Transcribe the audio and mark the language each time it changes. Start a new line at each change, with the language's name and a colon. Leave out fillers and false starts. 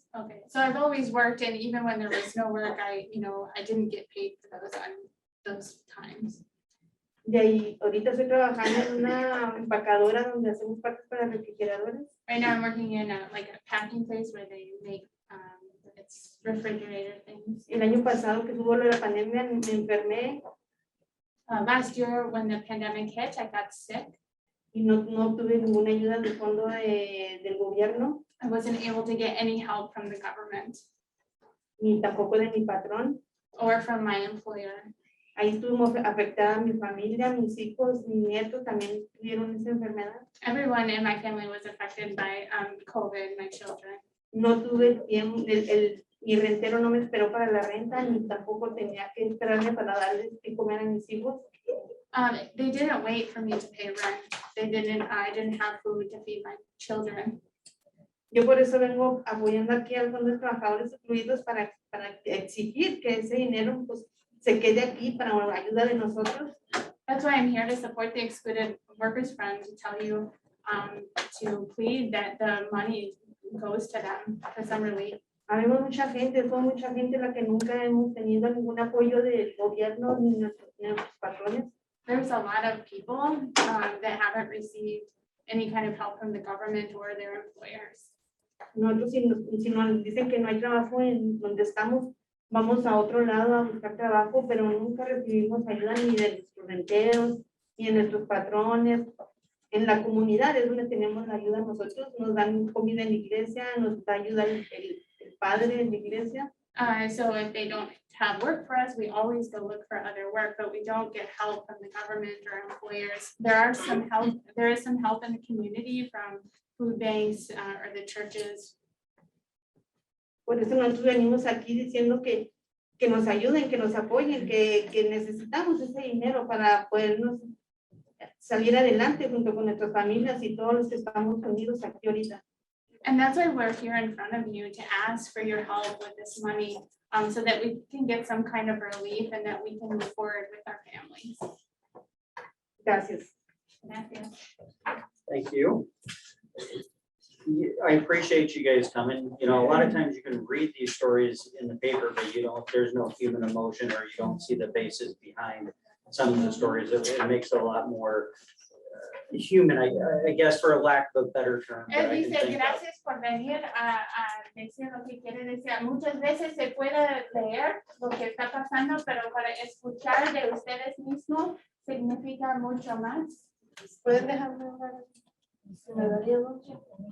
English: Okay, so I've always worked, and even when there was no work, I didn't get paid for those times.
Spanish: Y ahí, ahorita estoy trabajando en una empacadora donde hacemos partes para refrigeradores.
English: Right now I'm working in a packing place where they make it's refrigerator things.
Spanish: El año pasado que tuvo la pandemia me enfermé.
English: Last year when the pandemic hit, I got sick.
Spanish: Y no tuve ninguna ayuda del fondo del gobierno.
English: I wasn't able to get any help from the government.
Spanish: Ni tampoco de mi patrón.
English: or from my employer.
Spanish: Ahí estuvimos afectada mi familia, mis hijos, mis nietos también tuvieron esa enfermedad.
English: Everyone in my family was affected by COVID, my children.
Spanish: No tuve tiempo, mi rentero no me esperó para la renta, ni tampoco tenía que esperarme para darles que comer a mis hijos.
English: They didn't wait for me to pay rent. I didn't have food to feed my children.
Spanish: Yo por eso vengo apoyando aquí a los trabajadores excluidos para exigir que ese dinero pues, se quede aquí para la ayuda de nosotros.
English: That's why I'm here to support the excluded workers fund, to tell you, to plead that the money goes to them for some relief.
Spanish: Habemos mucha gente, fue mucha gente la que nunca hemos tenido ningún apoyo del gobierno ni nuestros patrones.
English: There's a lot of people that haven't received any kind of help from the government or their employers.
Spanish: Nosotros si nos dicen que no hay trabajo en donde estamos, vamos a otro lado a buscar trabajo, pero nunca recibimos ayuda ni de nuestros renteros, ni de nuestros patrones. En la comunidad es donde tenemos la ayuda nosotros, nos dan comida en la iglesia, nos da ayuda el padre en la iglesia.
English: So if they don't have work for us, we always go look for other work, but we don't get help from the government or employers. There is some help in the community from food banks or the churches.
Spanish: Por eso nosotros venimos aquí diciendo que nos ayuden, que nos apoyen, que necesitamos ese dinero para podernos salir adelante junto con nuestras familias y todos los que estamos unidos aquí ahorita.
English: And that's why we're here in front of you to ask for your help with this money, so that we can get some kind of relief and that we can move forward with our families.
Spanish: Gracias. Gracias.
English: Thank you. I appreciate you guys coming. You know, a lot of times you can read these stories in the paper, but you don't, there's no human emotion or you don't see the basis behind some of the stories. It makes it a lot more human, I guess, for a lack of a better term. that I can
Spanish: dice,
English: think of.
Spanish: gracias por venir a decir lo que quiere decir. Muchas veces se puede leer lo que está pasando, pero para escuchar de ustedes mismos significa mucho más. ¿Pueden dejarme hablar? ¿Se me daría mucho?